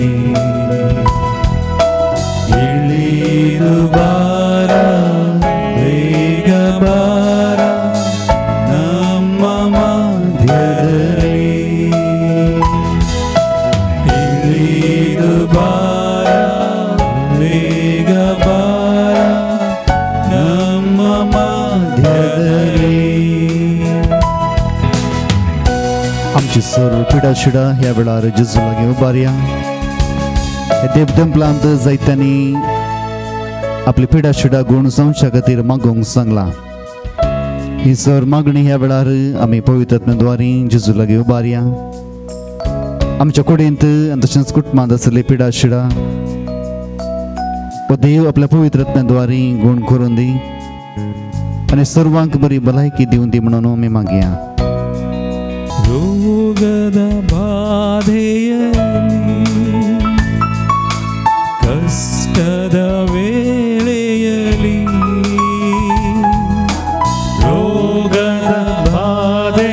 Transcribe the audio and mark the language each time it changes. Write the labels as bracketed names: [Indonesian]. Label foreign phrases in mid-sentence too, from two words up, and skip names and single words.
[Kannada] ಇಳಿದು ಬಾರ ಬೇಗ ಬಾರ ನಮ್ಮ ಮಧ್ಯದಲ್ಲಿ, ಇಳಿದು ಬಾರ ಬೇಗ ಬಾರ ನಮ್ಮ ಮಧ್ಯದಲ್ಲಿ. [Konkani] आमची सर्व पिडा शिडा ह्या वेळार जेजू लागीं उबारया. हे देवदंपलांत जायत्यांनी आपली पिडा शिडा गुण जावच्या खातीर मागोवंक सांगला. ही सर मागणी ह्या वेळार आमी पवित्र आत्म्याद्वारे जेजू लागीं उबारया. आमच्या कुडींत आनी तशेंच कुटुंबांत आसली पिडा शिडा हो देव आपल्या पवित्र आत्म्याद्वारे गुण करून दी आनी सर्वांक बरी भलायकी दिवन दी म्हणून आमी मागया. [Kannada] ರೋಗದ ಬಾಧೆಯಲ್ಲಿ, ಕಷ್ಟದ ವೇಳೆಯಲ್ಲಿ, ರೋಗದ ಬಾಧೆಯಲ್ಲಿ